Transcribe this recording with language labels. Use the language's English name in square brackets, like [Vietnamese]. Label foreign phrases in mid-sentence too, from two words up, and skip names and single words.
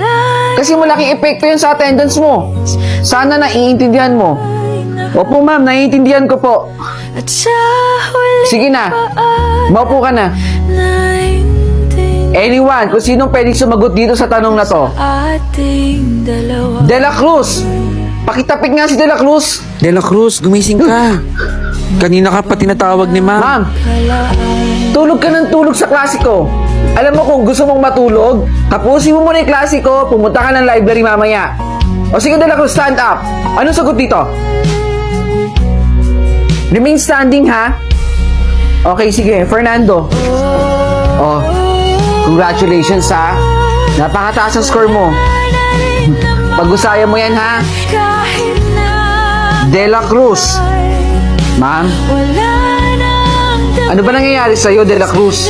[Filipino] Kasi malaking epekto yun sa attendance mo. Sana naiintindihan mo. Opo, ma'am, naiintindihan ko po. Sige na, maupo ka na. Anyone, kung sinong pwedeng sumagot dito sa tanong na to? De La Cruz! Pakitapik nga si De La Cruz! De La Cruz, gumising ka. Kanina ka pa tinatawag ni ma'am. Ma'am, tulog ka ng tulog sa klasiko. Alam mo kung gusto mong matulog, tapusin mo muna yung klasiko, pumunta ka ng library mamaya. O sige, De La Cruz, [English] stand up. [Filipino] Anong sagot dito? [English] Remain standing, [Filipino] ha? Okay, sige. Fernando. Oh, congratulations, ha? Napakataas ang score mo. Pag-usayan mo yan, ha? De La Cruz. Ma'am, ano ba nangyayari sa'yo, De La Cruz?